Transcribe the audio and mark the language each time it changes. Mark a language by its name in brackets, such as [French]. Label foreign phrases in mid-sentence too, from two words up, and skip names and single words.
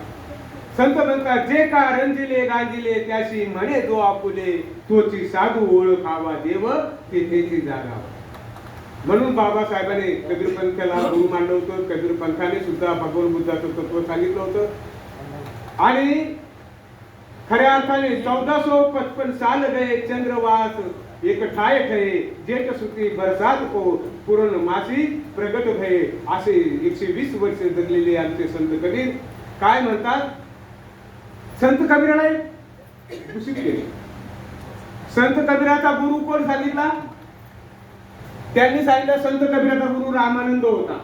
[Marathi] संत म्हणतात जे का रंजिले गांजिले त्याशी म्हणे जो आपुले, तोची साधू ओळखावा देव तेथेची जागा. म्हणून बाबासाहेबांनी कबीर पंथाला गुरु मानलं होतं. कबीर पंथाने सुद्धा भगवान बुद्धाचं तत्व सांगितलं होतं. आणि खऱ्या अर्थाने [Hindi] 1455 साल गए चंद्रवास एक ठाय ठये जेठ सुती बरसात को पूर्ण मासी प्रगट भये. [Marathi] असे 120 वर्ष जगलेले आमचे संत कबीर काय म्हणतात. संत कबीराला दूषित केले. संत कबीराचा गुरु कोण सांगितला. त्यांनी सांगितलं संत कबीराचा गुरु रामानंद होता.